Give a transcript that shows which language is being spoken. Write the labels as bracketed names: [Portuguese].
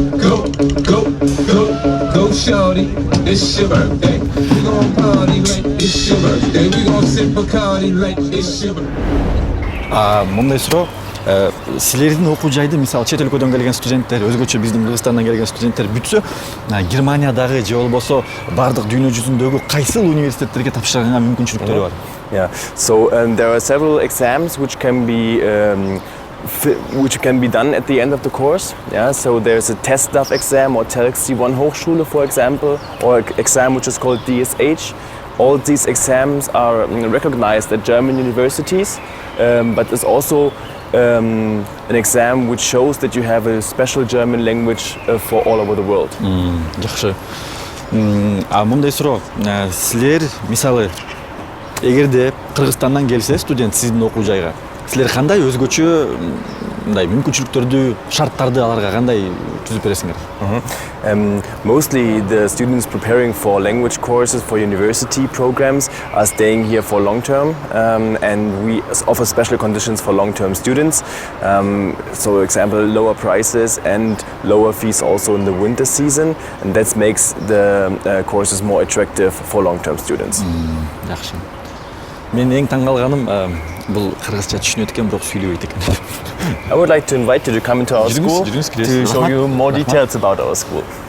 [English] Shorty, it's your birthday. We gon' party like it's your birthday. We gon' sip Bacardi like it's your birthday. [Kyrgyz] Мындай суроо, силердин окуу жайды, мисалы чет өлкөдөн келген студенттер, өзгөчө биздин Кыргызстандан келген студенттер бүтсө, Германиядагы же болбосо бардык дүйнө жүзүндөгү кайсыл университеттерге тапшырганга мүмкүнчүлүктөрү бар? [English] Yeah, so there are several exams which can be done at the end of the course. Yeah, so there's a TestDaF exam or TELX C1 Hochschule, for example, or an exam which is called DSH. All these exams are recognized at German universities, but it's also an exam which shows that you have a special German language for all over the world. [Kyrgyz] Жакшы. Мындай суроо, силер мисалы эгерде Кыргызстандан келсе студент сиздин окуу жайга, силер кандай өзгөчө мындай мүмкүнчүлүктөрдү, шарттарды аларга кандай түзүп бересиңер? [English] Mostly the students preparing for language courses for university programs are staying here for long term, and we offer special conditions for long term students. So, for example, lower prices and lower fees also in the winter season, and that makes the courses more attractive for long term students. [Kyrgyz] Жакшы. Мен эң таң калганым бул кыргызча түшүнөт экен, бирок сүйлөбөйт экен. [English] I would like to invite you to come into our school to show you more details about our school.